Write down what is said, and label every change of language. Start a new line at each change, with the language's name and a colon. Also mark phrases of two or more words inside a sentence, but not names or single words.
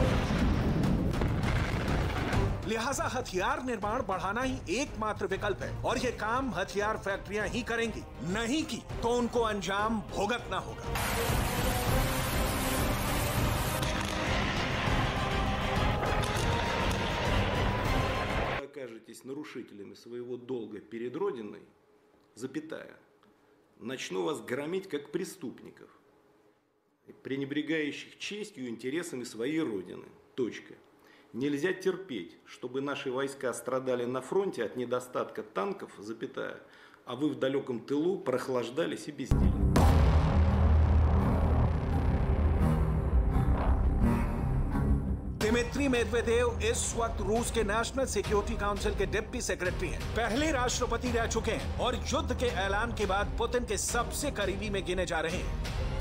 Hindi: लिहाजा हथियार निर्माण बढ़ाना ही एकमात्र विकल्प है और यह काम हथियार फैक्ट्रियां ही करेंगी। नहीं की तो उनको अंजाम भुगतना होगा।
Russian: окажетесь нарушителями своего долга перед Родиной, запятая, начну вас громить как преступников, пренебрегающих честью и интересами своей Родины. Точка. Нельзя терпеть, чтобы наши войска страдали на фронте от недостатка танков, запятая, а вы в далеком тылу прохлаждались и бездельничали.
Hindi: दिमित्री मेदवेदेव इस वक्त रूस के नेशनल सिक्योरिटी काउंसिल के
English: deputy secretary
Hindi: हैं। पहले राष्ट्रपति रह चुके हैं और युद्ध के ऐलान के बाद पुतिन के सबसे करीबी में गिने जा रहे हैं।